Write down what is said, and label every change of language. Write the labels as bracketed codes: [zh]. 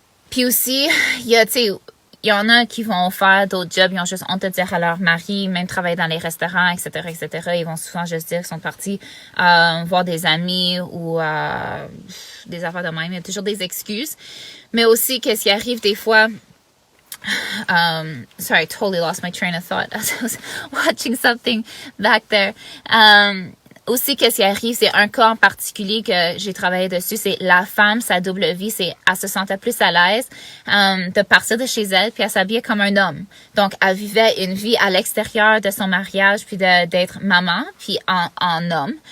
[fr] Puis aussi, il y en a qui vont faire d'autres jobs, ils ont juste honte de dire à leur mari, même travailler dans les restaurants, etc., etc. Ils vont souvent juste dire qu'ils sont partis voir des amis ou des affaires de même. Il y a toujours des excuses. Mais aussi, qu'est-ce qui arrive des fois... [en] sorry, I totally lost my train of thought as I was watching something back there. [fr] Aussi, qu'est-ce qui arrive, c'est un cas en particulier que j'ai travaillé dessus, c'est la femme, sa double vie, elle se sentait plus à l'aise de partir de chez elle, puis elle s'habillait comme un homme. Donc, elle vivait une vie à l'extérieur de son mariage, puis d'être maman, puis en homme.